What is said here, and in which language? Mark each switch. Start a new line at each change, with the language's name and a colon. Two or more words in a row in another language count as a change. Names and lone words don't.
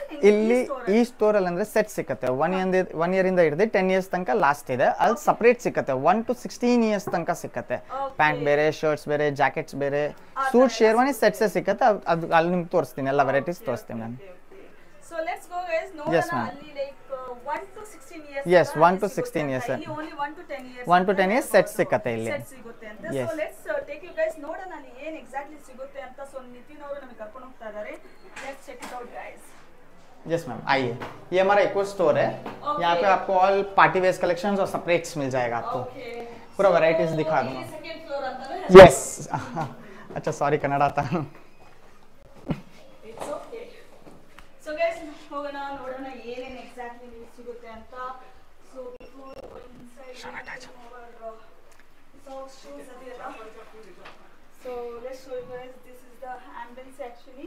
Kannada: ಇಲ್ಲಿ ಈ ಸ್ಟೋರಲ್ಲಿ ಅಂದರೆ ಸೆಟ್ ಸಿಕ್ಕತ್ತೆ. 1 year ಇಂದ ಹಿಡಿದು 10 years ತನಕ ಲಾಸ್ಟ್ ಇದೆ. ಅಲ್ಲಿ ಸಪ್ರೇಟ್ ಸಿಕ್ಕತ್ತೆ.
English: 1 to 16 years
Kannada: ತನಕ ಸಿಕ್ಕತ್ತೆ. ಪ್ಯಾಂಟ್ ಬೇರೆ, ಶರ್ಟ್ಸ್ ಬೇರೆ, ಜಾಕೆಟ್ಸ್ ಬೇರೆ, ಸೂಟ್, ಶೇರ್ವಾನಿ ಸೆಟ್ಸೇ ಸಿಕ್ಕತ್ತೆ. ಅದು ಅಲ್ಲಿ ನಿಮ್ಗೆ ತೋರಿಸ್ತೀನಿ, ಎಲ್ಲ ವೆರೈಟೀಸ್ ತೋರಿಸ್ತೀನಿ ಮ್ಯಾಮ್.
English: so let's go guys, ನೋಡೋಣ. Yes, ma'am. ಅಲ್ಲಿ ಲೈಕ್ 1 to 16 years. Yes, 1 to 16 years. ಇಲ್ಲಿ ಓನ್ಲಿ 1 to 10 years. 1 to 10 years
Kannada: ಸೆಟ್ ಸಿಕ್ಕತ್ತೆ ಇಲ್ಲಿ. ಸೆಟ್ ಸಿಗುತ್ತೆ ಅಂತ.
English: Yes. so let's take you guys,
Kannada: ನೋಡೋಣ ಅಲ್ಲಿ ಏನು ಎಕ್ಸಾಕ್ಟ್ಲಿ ಸಿಗುತ್ತೆ ಅಂತ. ಸೊ ನಿತಿನ್ ಅವರು ನಮಗೆ ಕರ್ಕೊಂಡು ಹೋಗ್ತಾ ಇದ್ದಾರೆ.
English: let's check it out guys. yes ma'am,
Hindi: आइए. ये हमारा इको स्टोर है. यहाँ पे आपको
English: all party wear collections
Hindi: और सेपरेट्स मिल जाएगा आपको. पूरा वैरायटीज दिखा दूंगा.
English: second floor
Hindi: अंदर है. यस. अच्छा, सॉरी, कन्नड़ था.
English: it's okay. so guys,
Kannada: ಹೋಗೋಣ, ನೋಡೋಣ ಏನೇನು ಎಕ್ಸಾಕ್ಟ್ಲಿ ಸಿಗುತ್ತೆ ಅಂತ.
English: so before inside shoes ಅದೆಲ್ಲ. so let's show you guys, this is the ambience actually.